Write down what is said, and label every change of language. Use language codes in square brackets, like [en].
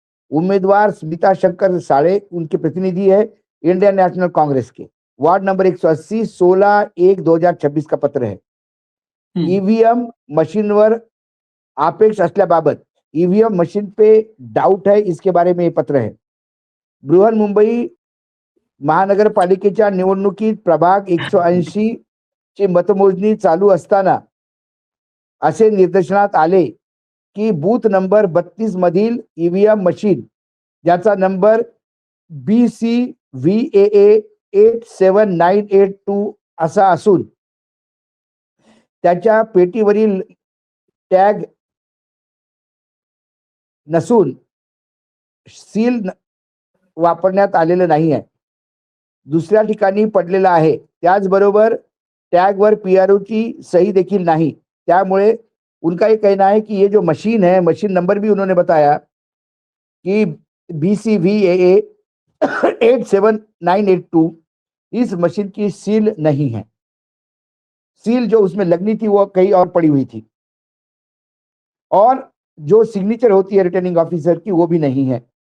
[hi] उम्मीदवार स्मिता शंकर साड़े उनके प्रतिनिधि है इंडियन नेशनल कांग्रेस के। वार्ड नंबर 180, 16/1/2026 का पत्र है। [mr] ईवीएम मशीनवर आपेक्ष असल्याबाबत, [hi] ईवीएम मशीन पे डाउट है, इसके बारे में ये पत्र है। [mr] बृहन मुंबई महानगरपालिकेच्या निवडणुकीत प्रभाग 180 ची मतमोजणी चालू असताना असे निदर्शनात आले की बूथ नंबर 32 मधील ईव्हीएम मशीन, ज्याचा नंबर BCVAA 87982 असा असून त्याच्या पेटीवरील टॅग नसून सील वापरण्यात आलेलं नाही आहे, दुसऱ्या ठिकाणी पडलेला आहे। त्याचबरोबर टैग वर PRO की सही देखील नहीं। [hi] त्यामुळे उनका ये कहना है कि ये जो मशीन है, मशीन नंबर भी उन्होंने बताया कि BCVAA 87982, इस मशीन की सील नहीं है। सील जो उसमें लगनी थी वो कहीं और पड़ी हुई थी, और जो सिग्नेचर होती है रिटर्निंग ऑफिसर की वो भी नहीं है।